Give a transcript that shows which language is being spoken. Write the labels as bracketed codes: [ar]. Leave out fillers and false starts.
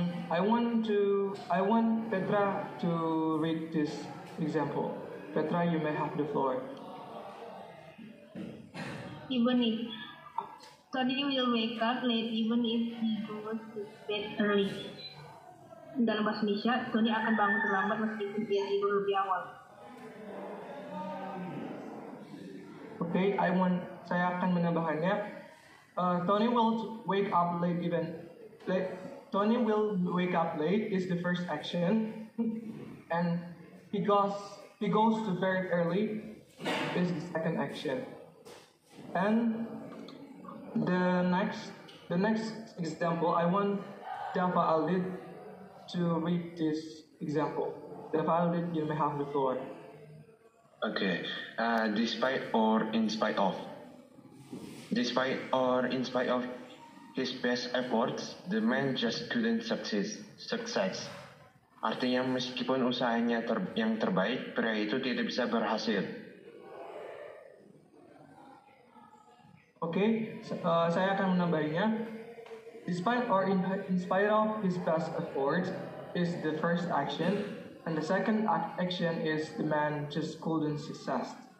[en] I want Petra to read this example. Petra, you may have the floor. Even if Tony will wake up late, even if he goes to bed early. [id] Dalam bahasa Indonesia, Tony akan bangun terlambat meskipun dia tidur lebih awal. Okay, saya akan menambahkannya. [en] Tony will wake up late Tony will wake up late is the first action, and he goes to bed early is the second action. And the next example, I want Dava Aldit to read this example. Dava Aldit, you may have the floor. Okay, despite or in spite of. Despite or in spite of his best efforts, the man just couldn't success. [id] Artinya meskipun usahanya yang terbaik, pria itu tidak bisa berhasil. Oke, saya akan menambahinya. [en] Despite or in spite of his best efforts is the first action, and the second action is the man just couldn't success.